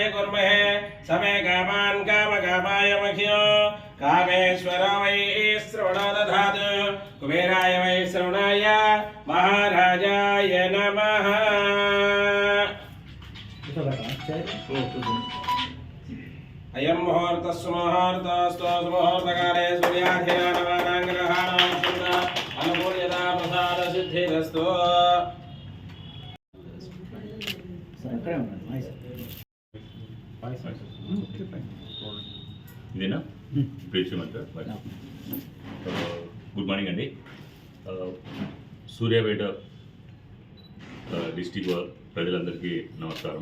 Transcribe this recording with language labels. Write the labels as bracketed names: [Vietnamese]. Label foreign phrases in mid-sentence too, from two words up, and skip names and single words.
[Sanskrit] कुर्महे समे कामान् कामकामाय मह्यो कामेश्वर वै श्रवणो दधातु कुबेराय वै श्रवणाय महाराजाय नमः अयं मुहूर्तस्सु मुहूर्तस्तु मुहूर्तकाले सूर्याधिनानवानां ग्रहाणां शुद्ध अनुकूल्यता प्रसाद सिद्धिरस्तु [Telugu] ఇదేనా ప్రేక్షమంతా [English] good morning [Telugu] అండి. సూర్యాపేట డిస్టిక్ ప్రజలందరికీ నమస్కారం.